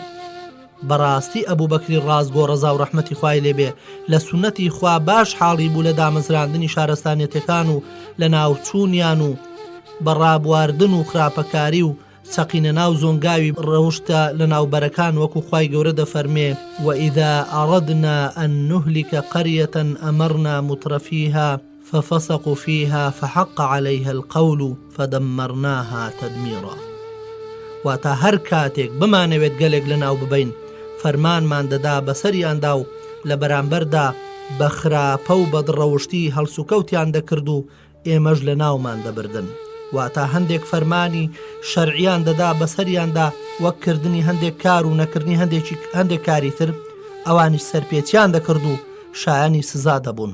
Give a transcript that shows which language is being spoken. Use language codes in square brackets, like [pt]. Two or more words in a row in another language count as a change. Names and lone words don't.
[ckb] بەڕاستی ئەبوبەکری ڕازگۆ ڕەزا و ڕەحمەتی خوای لێبێ لە سونەتی خوا باش حاڵی بوو لە دامەزراندنی شارستانەتەکان و لە ناوچوونیان و بەڕابواردن و خراپەکاری و سەقینە ناو زۆنگاوی ڕەوشتە لە ناوبەرەکان، وەکو خوای گەورە دەفەرمێ: [ar] وإذا أردنا أن نهلك قرية أمرنا مترفيها ففسقوا فيها فحق عليها القول فدمرناها تدميرا. [ckb] واتا هەر کاتێک بمانەوێت گەلێک لە ناو ببین، فەرمانمان دەدا بەسەریاندا و لە بەرامبەردا بە خراپە و بەدڕەوشتی هەڵسوکەوتیان دەکرد و ئێمەش لە ناومان دەبردن. واتا هەندێک فەرمانی شەرعیان دەدا بەسەریاندا، وەک کردنی هەندێک کار و نەکردنی هەندێک کاری تر، ئەوانیش سەرپێچیان دەکرد و شایانی سزا دەبوون.